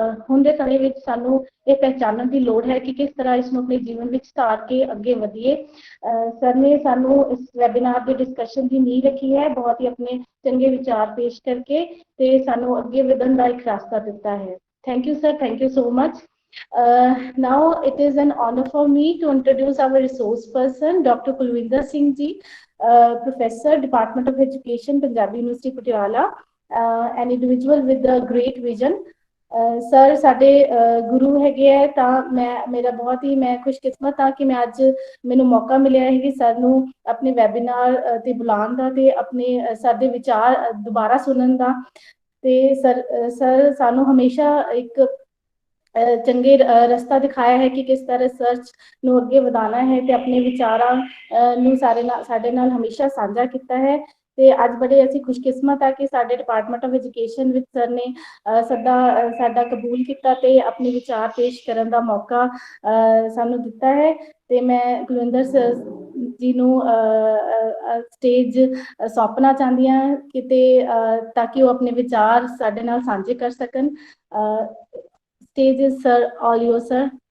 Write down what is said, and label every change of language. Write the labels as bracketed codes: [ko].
[pa] ਹੁਣ ਦੇ ਸਮੇਂ ਵਿੱਚ ਸਾਨੂੰ ਇਹ ਪਹਿਚਾਨਣ ਦੀ ਲੋੜ ਹੈ ਕਿ ਕਿਸ ਤਰ੍ਹਾਂ ਇਸ ਨੂੰ ਆਪਣੇ ਜੀਵਨ ਵਿੱਚ ਧਾਰ ਕੇ ਅੱਗੇ ਵਧੀਏ। ਸਰ ਨੇ ਸਾਨੂੰ ਇਸ ਵੈਬੀਨਾਰ ਦੀ ਡਿਸਕਸ਼ਨ ਦੀ ਨੀਂਹ ਰੱਖੀ ਹੈ, ਬਹੁਤ ਹੀ ਆਪਣੇ ਚੰਗੇ ਵਿਚਾਰ ਪੇਸ਼ ਕਰਕੇ ਤੇ ਸਾਨੂੰ ਅੱਗੇ ਵਧਣ ਦਾ ਇੱਕ ਰਸਤਾ ਦਿੱਤਾ ਹੈ। [en] Thank you sir, thank you so much. Now it is an honor for me to introduce our resource person, Dr. Kulwinder Singh ji, Professor, Department of Education, Punjabi University, Patiala, an individual with a great vision. [pa] Sir ਸਾਡੇ ਗੁਰੂ ਹੈਗੇ ਹੈ ਤਾਂ ਮੇਰਾ ਬਹੁਤ ਹੀ ਮੈਂ ਖੁਸ਼ਕਿਸਮਤ ਹਾਂ ਕਿ ਮੈਂ ਅੱਜ ਮੈਨੂੰ ਮੌਕਾ ਮਿਲਿਆ ਹੈ ਕਿ ਸਰ ਨੂੰ ਆਪਣੇ ਵੈਬੀਨਾਰ ਤੇ ਬੁਲਾਉਣ ਦਾ ਤੇ ਆਪਣੇ ਸਰ ਦੇ ਵਿਚਾਰ ਦੁਬਾਰਾ ਸੁਣਨ ਦਾ। ਤੇ ਸਰ ਸਾਨੂੰ ਹਮੇਸ਼ਾ ਇੱਕ ਚੰਗੇ ਰਸਤਾ ਦਿਖਾਇਆ ਹੈ ਕਿ ਕਿਸ ਤਰ੍ਹਾਂ ਰਿਸਰਚ ਨੂੰ ਅੱਗੇ ਵਧਾਉਣਾ ਹੈ ਤੇ ਆਪਣੇ ਵਿਚਾਰਾਂ ਨੂੰ ਸਾਡੇ ਨਾਲ ਹਮੇਸ਼ਾ ਸਾਂਝਾ ਕੀਤਾ ਹੈ। ਤੇ ਅੱਜ ਬੜੇ ਅਸੀਂ ਖੁਸ਼ਕਿਸਮਤ ਆ ਕਿ ਸਾਡੇ ਡਿਪਾਰਟਮੈਂਟ ਆਫ ਐਜੂਕੇਸ਼ਨ ਵਿੱਚ ਸਰ ਨੇ ਸਾਡਾ ਕਬੂਲ ਕੀਤਾ ਤੇ ਆਪਣੇ ਵਿਚਾਰ ਪੇਸ਼ ਕਰਨ ਦਾ ਮੌਕਾ ਸਾਨੂੰ ਦਿੱਤਾ ਹੈ। ਤੇ ਮੈਂ ਕੁਲਵਿੰਦਰ ਸਰ ਜੀ ਨੂੰ ਸਟੇਜ ਸੌਂਪਣਾ ਚਾਹੁੰਦੀ ਹਾਂ ਕਿਤੇ ਤਾਂ ਕਿ ਉਹ ਆਪਣੇ ਵਿਚਾਰ ਸਾਡੇ ਨਾਲ ਸਾਂਝੇ ਕਰ ਸਕਣ। [en] Stage is sir, all yours, sir.